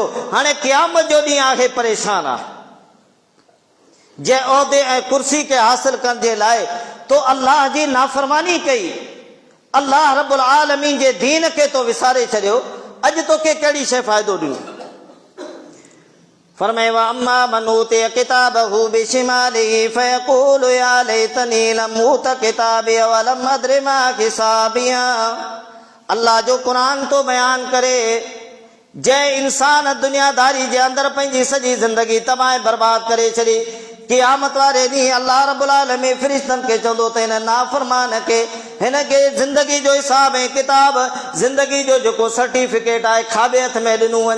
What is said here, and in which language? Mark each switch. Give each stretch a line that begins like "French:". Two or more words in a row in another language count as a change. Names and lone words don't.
Sindhi: हाणे क़यामत जो ॾींहुं आहे, परेशान आहे। जंहिं उहिदे ऐं कुर्सी खे हासिल करण जे लाइ तो अल्लाह जी नाफ़रमानी कई,
Arabic: الله رب العالمين
Sindhi: जे दीन खे तो विसारे छॾियो, अॼु तोखे कहिड़ी शइ फ़ाइदो ॾिनो?
Arabic: फरमाए وأما من أوتي كتابه بشماله فيقول يا ليتني لم أوت كتابيه ولم أدر ما حسابيه.
Sindhi: अल्लाह जो कुरान तो बयान करे जंहिं इंसान दुनियादारी जे अंदरि पंहिंजी सॼी ज़िंदगी तबाह बर्बाद करे छॾी, क़यामत वारे ॾींहुं
Arabic: الله رب العالمين
Sindhi: फ़रिश्तनि खे चवंदो त हिन नाफ़रमान खे हिन खे ज़िंदगी जो हिसाब ऐं किताब, ज़िंदगी जो जेको सर्टिफिकेट आहे खाॿे हथ में ॾिनो वञे।